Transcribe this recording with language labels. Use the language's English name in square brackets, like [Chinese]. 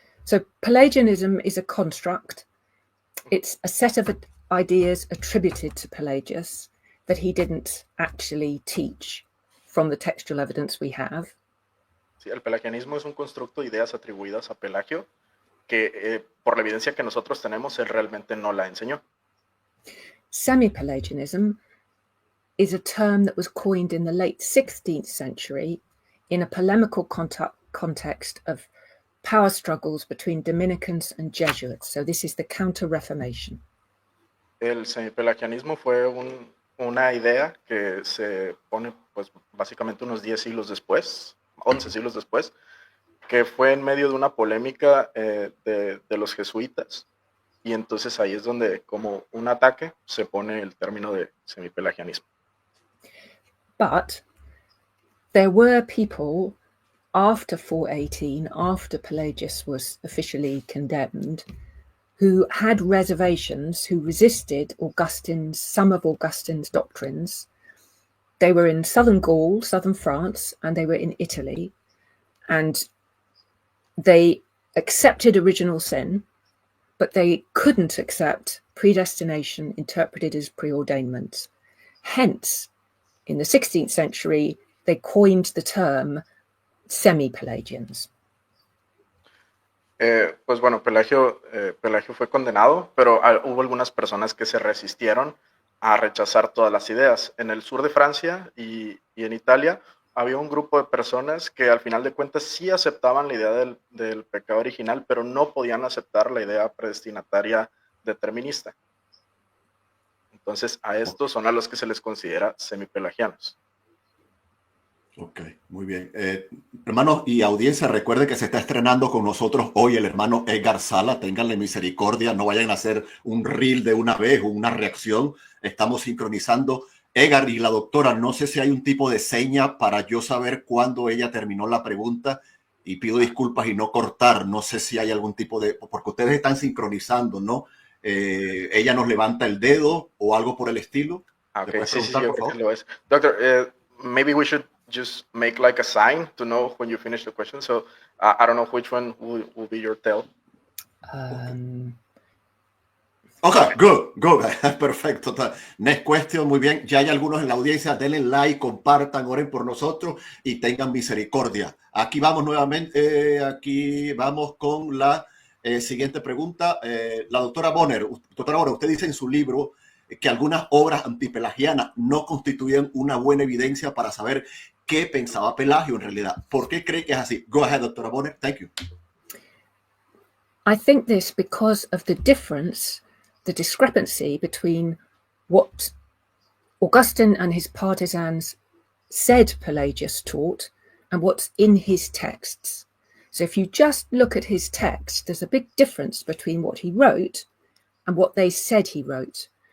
[English] So Pelagianism is a construct. It's a set of ideas attributed to Pelagius that he didn't actually teach from the textual evidence we have. [Spanish] Sí, el pelagianismo es un constructo de ideas atribuidas a Pelagio que por la evidencia que nosotros tenemos, él realmente no la enseñó. [English] Semi-Pelagianism is a term that was coined in the late 16th century in a polemical context of power struggles between Dominicans and Jesuits. So this is the Counter-Reformation. [Spanish] El semipelagianismo fue una idea que se pone pues básicamente unos 10 siglos después, 11 siglos después, que fue en medio de una polémica de los jesuitas. Y entonces ahí es donde, como un ataque, se pone el término de semipelagianismo. [English] But there were people after 418, after Pelagius was officially condemned, who had reservations, who resisted some of Augustine's doctrines. They were in southern Gaul, southern France, and they were in Italy. And they accepted original sin, but they couldn't accept predestination interpreted as preordainment. Hence, in the 16th century, they coined the term semi-Pelagians. [Spanish] Pues bueno, Pelagio fue condenado, pero hubo algunas personas que se resistieron a rechazar todas las ideas. En el sur de Francia y en Italia había un grupo de personas que al final de cuentas sí aceptaban la idea del pecado original, pero no podían aceptar la idea predestinataria determinista. Entonces a estos son a los que se les considera semipelagianos. Ok, muy bien. Hermanos y audiencia, recuerden que se está estrenando con nosotros hoy el hermano Edgar Sala. Ténganle misericordia, no vayan a hacer un reel de una vez o una reacción. Estamos sincronizando. Edgar y la doctora, no sé si hay un tipo de seña para yo saber cuándo ella terminó la pregunta y pido disculpas y no cortar. No sé si hay algún tipo de... porque ustedes están sincronizando, ¿no? Ella nos levanta el dedo o algo por el estilo. Okay, sí, yo creo que lo es. [English] Doctor, maybe we should just make like a sign to know when you finish the question. So I don't know which one will be your tell. Okay, good. [Spanish] Perfecto. [English] Next question, [Spanish] muy bien. Ya hay algunos en la audiencia. Denle like, compartan, oren por nosotros y tengan misericordia. Aquí vamos nuevamente. Aquí vamos con la siguiente pregunta. La doctora Bonner. Doctora Bonner, usted dice en su libro que algunas obras antipelagianas no constituyen una buena evidencia para saber qué pensaba Pelagio en realidad. ¿Por qué cree que es así? [English] Go ahead, [Spanish] doctora Bonner. [English] Thank you. I think this because of the difference, the discrepancy between what Augustine and his partisans said Pelagius taught and what's in his texts. So if you just look at his text, there's a big difference between what he wrote and what they said he wrote.